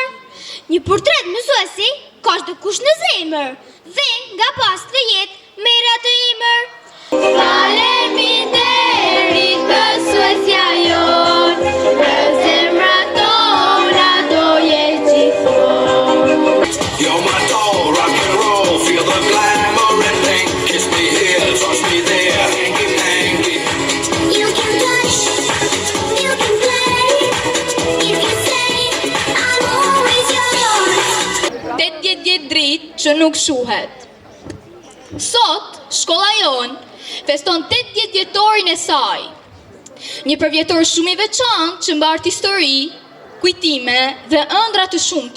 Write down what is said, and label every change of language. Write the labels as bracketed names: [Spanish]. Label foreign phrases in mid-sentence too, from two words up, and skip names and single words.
[Albanian] Një portret mësuesi ka çdo kush në zemër, dhe nga pas të jetë merr atë emër. Faleminderit mësuesja jon, për zemrat tona do jetë gjithmonë. [English] You're my doll, rock and roll, feel the glamour and pink. Kiss me here, touch me there, hanky panky. You can touch, you can play, you can say I'm always yours. [Albanian] 80 vjet dritë që nuk shuhet. Sot, shkolla jonë feston 80 vjetorin e saj. Një përvjetor shumë i veçantë që mbart histori, kujtime dhe ëndra të shumta.